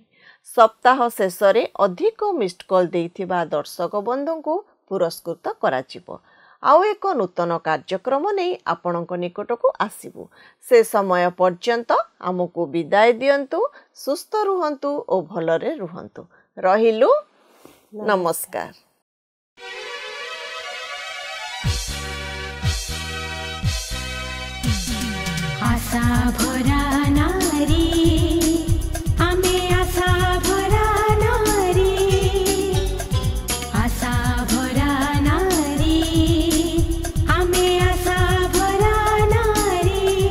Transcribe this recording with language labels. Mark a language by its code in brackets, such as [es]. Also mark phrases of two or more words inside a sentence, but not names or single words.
[or] ସପ୍ତାହ ଶେଷରେ ଅଧିକ [en] missed call [or] ଦେଇଥିବା ଦର୍ଶକ ବନ୍ଧୁଙ୍କୁ ପୁରସ୍କୃତ କରାଯିବ। ଆଉ ଏକ ନୂତନ କାର୍ଯ୍ୟକ୍ରମ ନେଇ ଆପଣଙ୍କ ନିକଟକୁ ଆସିବୁ। ସେ ସମୟ ପର୍ଯ୍ୟନ୍ତ ଆମକୁ ବିଦାୟ ଦିଅନ୍ତୁ। ସୁସ୍ଥ ରୁହନ୍ତୁ ଓ ଭଲରେ ରୁହନ୍ତୁ। ରହିଲୁ, ନମସ୍କାର। ଆଶା ଭରା ନାରୀ, ଆମେ ଆଶା ଭରା ନାରୀ, ଆଶା ଭରା ନାରୀ, ଆମେ ଆଶା ଭରା ନାରୀ।